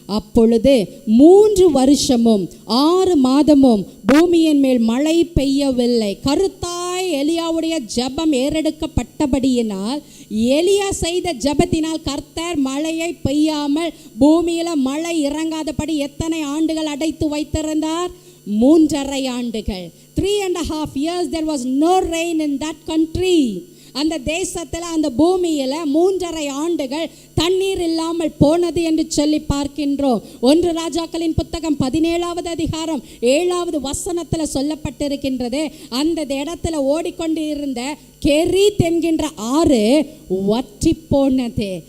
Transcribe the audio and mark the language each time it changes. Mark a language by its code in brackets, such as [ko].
[ta] அப்பொழுது 3 வருஷமும் 6 மாதமும் பூமியின் மேல் மழை பெய்யவில்லை. கருத்தாய் எலியாவுடைய ஜெபம் ஏறெடுக்கப்பட்டபடியினால், எலியா செய்த ஜெபத்தினால் கர்த்தர் மழையை பெய்யாமல் பூமியில மழை இறங்காதபடி எத்தனை ஆண்டுகள் அடைத்து வைத்திருந்தார்? [en] 3.5 [ta] ஆண்டுகள். [en] 3.5 years there was no rain in that country. [ta] அந்த தேசத்தில் அந்த பூமியில் 3.5 ஆண்டுகள் தண்ணீர் இல்லாமல் போனது என்று சொல்லி பார்க்கின்றோம். 1 ராஜாக்களின் புத்தகம் 17வது அதிகாரம் 7வது வசனத்தில் சொல்லப்பட்டிருக்கின்றது. அந்த இடத்துல ஓடிக்கொண்டு இருந்த கெரீத் என்கின்ற ஆறு வற்றி போனது.